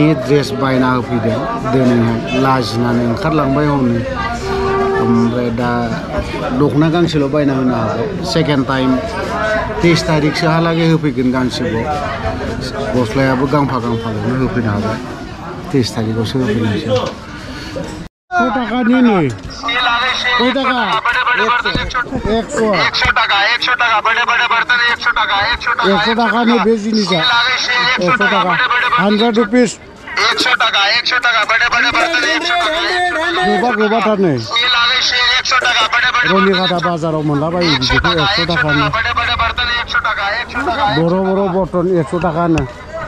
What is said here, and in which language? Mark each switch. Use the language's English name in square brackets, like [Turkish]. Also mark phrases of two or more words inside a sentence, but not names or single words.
[Bodo] ड्रेस बायना होफैदों दिनैहाय लाजिनानै ओंखारलांबाय हनै ओमफ्राय दा दखना गांसेल' बायना होनो हाबाय [English] second time [Bodo] 23 तारिखसोहालागै होफैगोन गांसेबाव गस्लायाबो गांफाखौनो होफैनो हाबाय 23 तारिखआवसो होफैनोसै कय टाकानि नै कय टाका 100 টাকা [Hindi] बड़े बड़े बर्तन [Bodo] 100 टाका 100 टाकानि बे जिनिसा 100 टाका 100 रुपिस 100 टाका [Hindi] बड़े बड़े बर्तन [Bodo] 100 टाका गोबाथार नै 100 टाका रनिकाटा बाजाराव मोनलाबायो बिदिखौ 100 टाकानि बर' बर्तन 100 टाकानो